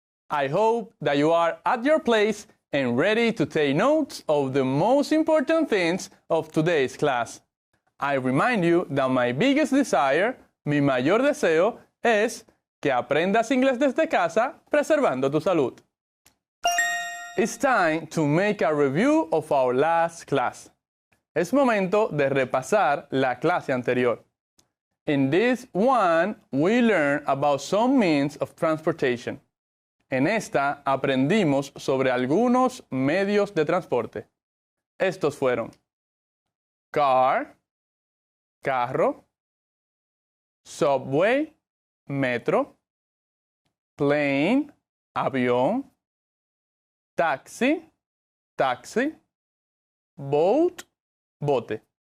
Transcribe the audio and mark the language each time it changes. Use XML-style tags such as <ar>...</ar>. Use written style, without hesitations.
<en>I hope that you are at your place and ready to take notes of the most important things of today's class. I remind you that my biggest desire,</en> <es>mi mayor deseo, es que aprendas inglés desde casa, preservando tu salud.</es> <en>It's time to make a review of our last class.</en> <es>Es momento de repasar la clase anterior.</es> <en>In this one, we learned about some means of transportation.</en> <es>En esta aprendimos sobre algunos medios de transporte. Estos fueron car, carro, subway, metro, plane, avión, taxi, taxi, boat, bote.</es>